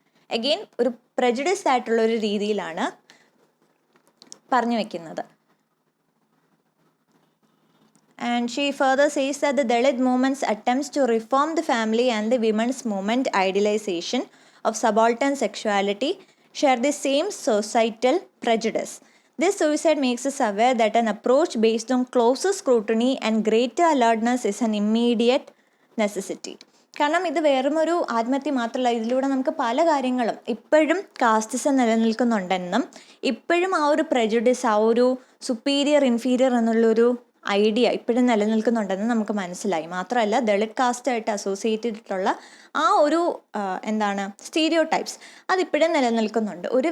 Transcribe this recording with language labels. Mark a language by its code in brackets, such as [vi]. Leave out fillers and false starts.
[ml] Again ഒരു prejudiced ആയിട്ടുള്ള ഒരു രീതിയിലാണ് പറഞ്ഞു വെക്കുന്നത്. [en] And she further says that the Dalit movement's attempts to reform the family and the women's movement idealization of subaltern sexuality share the same societal prejudice. This suicide makes us aware that an approach based on closer scrutiny and greater alertness is an immediate necessity. [ml] കാരണം ഇത് വെറുമൊരു ആത്മഹത്യ മാത്രമല്ല, ഇതിലൂടെ നമുക്ക് പല കാര്യങ്ങളും ഇപ്പോഴും കാസ്റ്റിസം നിലനിൽക്കുന്നുണ്ടെന്നും ഇപ്പോഴും ആ ഒരു പ്രജുഡിസ്, ആ ഒരു സുപ്പീരിയർ ഇൻഫീരിയർ എന്നുള്ളൊരു ഐഡിയ ഇപ്പോഴും നിലനിൽക്കുന്നുണ്ടെന്ന് നമുക്ക് മനസ്സിലായി. മാത്രമല്ല ദളിത് കാസ്റ്റായിട്ട് അസോസിയേറ്റ് ചെയ്തിട്ടുള്ള ആ ഒരു സ്റ്റീരിയോ ടൈപ്സ് അതിപ്പോഴും നിലനിൽക്കുന്നുണ്ട്.